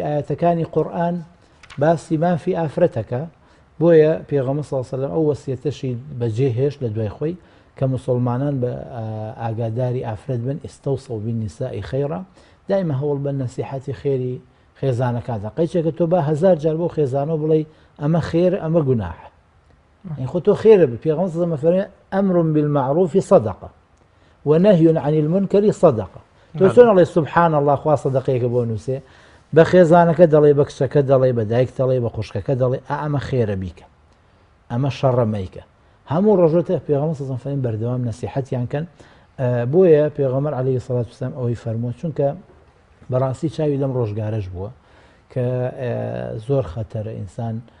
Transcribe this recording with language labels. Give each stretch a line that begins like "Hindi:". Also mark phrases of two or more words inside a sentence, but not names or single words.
Central Kurdish: ئاەتەکانی قورئان باسی مافی ئافرەتەکە بۆیە پێغەمبەر
Arabic: صلی الله علیه وسلم
Central Kurdish: ئەو وەسیەتەشی بەجێهێشت لە دوای خۆی کە مسلمانان بە ئاگاداری ئافرەت بن
Arabic: ئستەوسە و بالنساء خەیرا
Central Kurdish: دائما هەوڵ بە نەسیحەتی خێری خێزانەکاندا قەیچێکە تۆ با 1000 جار بۆ خێزانەوە بڵێ ئەمە خێر ئەمە گوناح خۆ تۆ خێرە بە پێغەمبەر صلی
Arabic: الله علیه و سلم ئەمر بالمعروف صدقة ونهي عن المنكر صدقة
Central Kurdish: تۆ چۆن ئەڵێ
Arabic: سبحان الله
Central Kurdish: خوا سەدەقەیەکە بۆ نووسێ بە خێزانەکە دەڵێ بە کچەکە دەڵێ بە دایک دەڵێ بە خوشکەکە دەڵێ ئەمە خێرە بیکە ئەمە شەڕە مەیکە هەموو ڕۆژێتە پێغەمبەر
Arabic: صلی الله علیه و سلم
Central Kurdish: بەردەوام نەسیحەتیان کەن بۆیە پێغەمبەر
Arabic: عەلەیهی السەڵاتو وەسەلام
Central Kurdish: ئەوەی فەرمووە چونکە بەڕاستی چاوی لەم ڕۆژگارەش بووە کە زۆر خەتەرە ئینسان